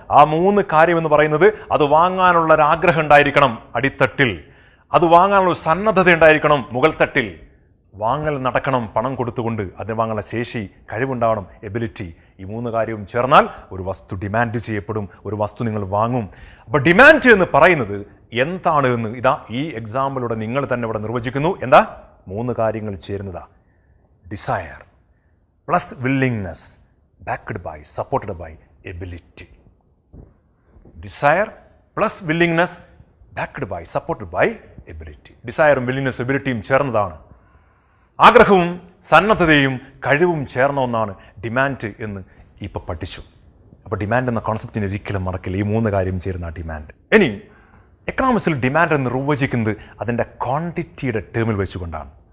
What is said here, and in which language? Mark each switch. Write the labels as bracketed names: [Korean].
[Malayalam] ആ 3 കാര്യം എന്ന് പറയുന്നത് അത് വാങ്ങാനുള്ള ഒരു ആഗ്രഹം ഉണ്ടായിരിക്കണം അടിത്തട്ടിൽ, അത് വാങ്ങാനുള്ള സന്നദ്ധത ഉണ്ടായിരിക്കണം മുകൾ തട്ടിൽ, വാങ്ങൽ നടക്കണം പണം കൊടുത്തുകൊണ്ട്, അതിന് വാങ്ങാനുള്ള ശേഷി, കഴിവുണ്ടാവണം, എബിലിറ്റി. ഈ 3 കാര്യവും ചേർന്നാൽ ഒരു വസ്തു ഡിമാൻഡ് ചെയ്യപ്പെടും, ഒരു വസ്തു നിങ്ങൾ വാങ്ങും. അപ്പോൾ ഡിമാൻഡ് എന്ന് പറയുന്നത് എന്താണ് എന്ന് ഇതാ ഈ എക്സാമ്പിളിലൂടെ നിങ്ങൾ തന്നെ ഇവിടെ നിർവചിക്കുന്നു. എന്താ? 3 കാര്യങ്ങൾ ചേരുന്നതാ. [English] Desire plus willingness backed by, supported by ability. Desire plus willingness backed by, supported by ability. [Malayalam] ഡിസയറും വില്ലിങ്നെസ്സും എബിലിറ്റിയും ചേർന്നതാണ്. ആഗ്രഹവും സന്നദ്ധതയും കഴിവും ചേർന്ന ഒന്നാണ് ഡിമാൻഡ് എന്ന് ഇപ്പോൾ പഠിച്ചു. അപ്പോൾ ഡിമാൻഡ് എന്ന കോൺസെപ്റ്റിനെ ഒരിക്കലും മറക്കില്ല. ഈ 3 കാര്യം ചേരുന്ന ഡിമാൻഡ്. ഇനി എക്കണോമിക്സിൽ ഡിമാൻഡ് എന്ന് നിർവചിക്കുന്നത് അതിൻ്റെ ക്വാണ്ടിറ്റിയുടെ ടേമിൽ വെച്ചുകൊണ്ടാണ്.